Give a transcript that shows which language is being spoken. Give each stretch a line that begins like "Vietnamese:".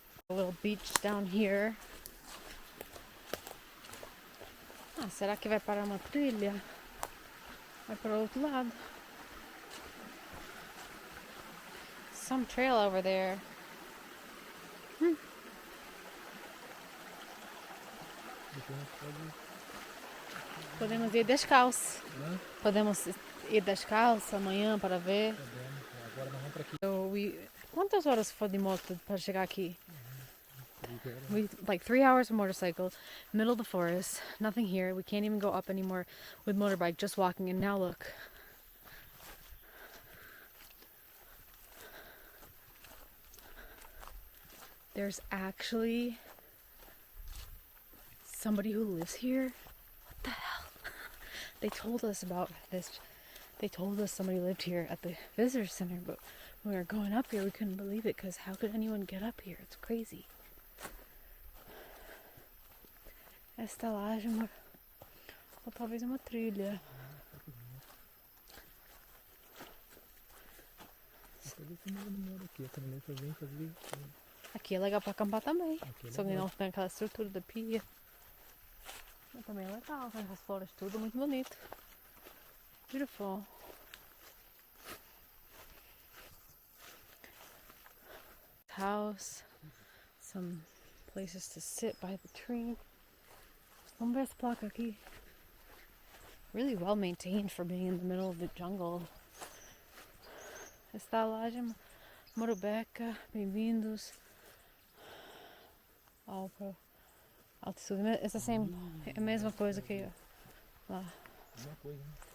English: A little beach down here.
Portuguese: Ah, será que vai parar uma trilha? Vai para o outro lado.
English: Some trail over there.
Portuguese: Podemos ir descalço. Podemos ir descalço amanhã para ver. Agora nós vamos para aqui. So quantas horas foi de moto para chegar aqui?
English: We like 3 hours of motorcycle, middle of the forest, nothing here. We can't even go up anymore with motorbike, just walking. And now look. There's actually somebody who lives here. What the hell? They told us about this. They told us somebody lived here at the visitor center, but when we were going up here, we couldn't believe it, because how could anyone get up here? It's crazy.
Portuguese: É estalagem, ou talvez uma trilha. Fazer que eu não moro aqui. Essa mulher só vem fazer. Aqui é legal pra acampar também. Aqui é Só que legal. não tem aquela estrutura da pia. Mas também é legal, com as flores tudo, muito bonito.
English: Beautiful. House. Some places to sit by the tree.
Portuguese: Vamos ver essa placa aqui.
English: Really well maintained for being in the middle of the jungle.
Portuguese: Estalagem Morubeca, bem-vindos ao altitude. Essa é a mesma coisa que lá. Alguma coisa, né?